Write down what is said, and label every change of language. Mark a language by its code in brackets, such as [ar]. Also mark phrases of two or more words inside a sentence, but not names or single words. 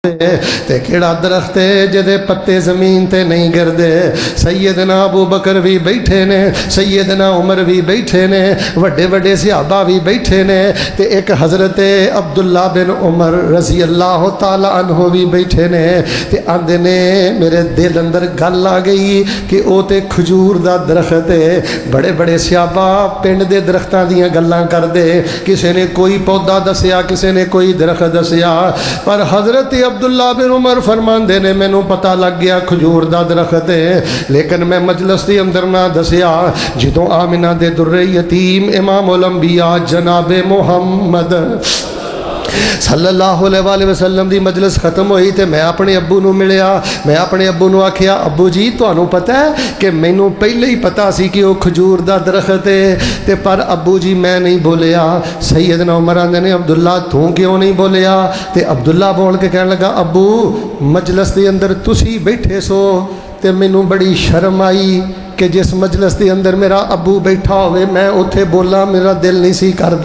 [pa] تے کہڑا درخت ہے جہدے پتے زمین تے نہیں گردے. سیدنا ابو بکر بھی بیٹھے نے، سیدنا عمر بھی بیٹھے نے، وڈے وڈے صحابہ بھی بیٹھے نے، تے اک حضرت عبداللہ بن عمر [ar] رضي الله تعالى عنه [pa] بھی بیٹھے نے. تے آکھدے نے میرے دل اندر گل آ گئی کہ وہ تو کھجور دا درخت ہے. بڑے بڑے صحابہ پنڈ دے درختاں دیاں گلاں کردے، کسی نے کوئی پودا دسیا، کسی نے کوئی درخت دسیا، پر حضرت عبداللہ بن عمر فرماندے نے مینوں پتا لگ گیا کھجور دا درخت ہے. لیکن میں مجلس کے اندر نہ دسیا۔ جدوں آمنہ دے درِ یتیم امام الانبیاء جنابِ محمد [ar] صلى الله عليه وسلم [pa] دی مجلس ختم ہوئی تو میں اپنے ابو نوں ملیا. میں اپنے ابو نوں آکھیا، ابو جی تہانوں پتا ہے کہ مینوں پہلے ہی پتا سی کہ وہ کھجور دا درخت ہے، تے پر ابو جی میں نہیں بولیا. سیدنا عمر آکھدے نے، عبداللہ توں کیوں نہیں بولیا? تے عبداللہ بول کے کہن لگا، ابو مجلس کے اندر تسیں بیٹھے سو تے مینوں بڑی شرم آئی کہ جس مجلس کے اندر میرا ابو بیٹھا ہووے میں اوتھے بولاں میرا دل نہیں سی کردا.